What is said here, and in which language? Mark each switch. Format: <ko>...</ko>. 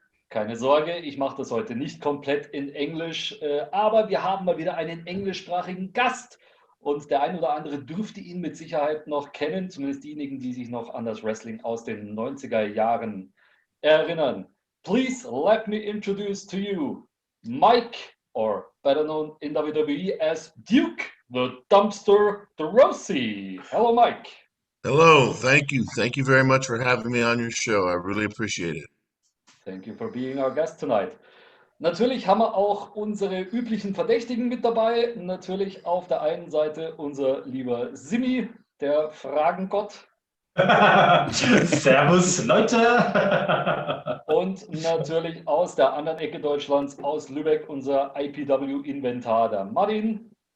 <de>Keine Sorge, ich mache das heute nicht komplett in Englisch, aber wir haben mal wieder einen englischsprachigen Gast und der ein oder andere dürfte ihn mit Sicherheit noch kennen, zumindest diejenigen, die sich noch an das Wrestling aus den 90er Jahren erinnern.</de> <en>Please let me introduce to you Mike, or better known in WWE as Duke the Dumpster Droese. Hello, Mike. Hello, thank you. Thank you very much for having me on your show. I really appreciate it. Thank you for being our guest tonight.</en> <de>Natürlich haben wir auch unsere üblichen Verdächtigen mit dabei. Natürlich auf der einen Seite unser lieber Simi, der Fragengott. Servus, Leute! Und natürlich aus der anderen Ecke Deutschlands, aus Lübeck, unser IPW-Inventar, der Martin.</de>